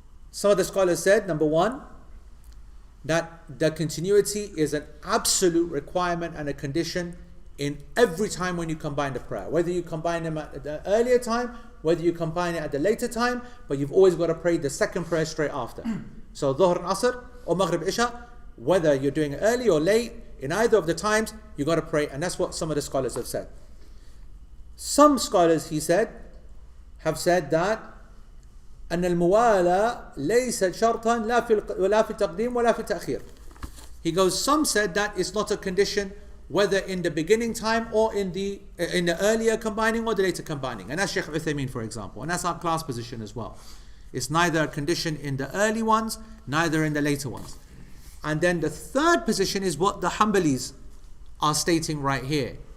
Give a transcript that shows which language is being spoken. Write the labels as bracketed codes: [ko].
[en] Some of the scholars said, number 1, that the continuity is an absolute requirement and a condition in every time when you combine the prayer. Whether you combine them at the earlier time, whether you combine it at the later time, but you've always got to pray the second prayer straight after. So Dhuhr and Asr or Maghrib Isha, whether you're doing it early or late, in either of the times, you got to pray, and that's what some of the scholars have said. Some scholars, he said, have said that [ar] أن الموالاة ليست شرطا لا في التقديم ولا في التأخير. [en] He goes, some said that it's not a condition whether in the beginning time or in the earlier combining or the later combining. And that's Shaykh Uthaymeen, for example. And that's our class position as well. It's neither a condition in the early ones, neither in the later ones. And then the third position is what the Hanbalis are stating right here.